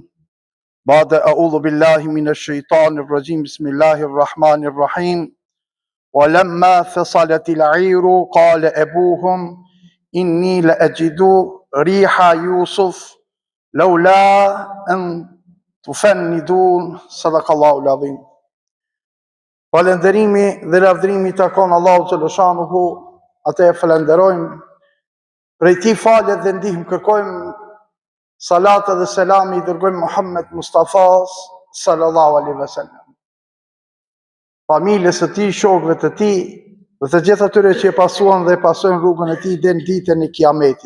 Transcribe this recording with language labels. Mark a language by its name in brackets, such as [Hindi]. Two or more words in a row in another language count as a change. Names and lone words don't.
[Arabic] بعد أعوذ بالله من الشيطان الرجيم. بسم الله الرحيم. ولما فصلت العير قال أبوهم إني لأجد ريح يوسف لولا أن تفندون صدق الله العظيم. [Albanian] Falënderimi dhe lavdërimi takon Allahut xhaleshanuhu, atë e falenderojmë, prej tij falë dhe ndihmë kërkojmë, salat dhe selam i dërgojmë Muhammed Mustafa [Arabic] صلى الله عليه وسلم, [Albanian] familjes së tij, shokëve të tij dhe të gjithë atyre që e pasuan dhe pasojnë rrugën e tij deri në ditën e Kiametit.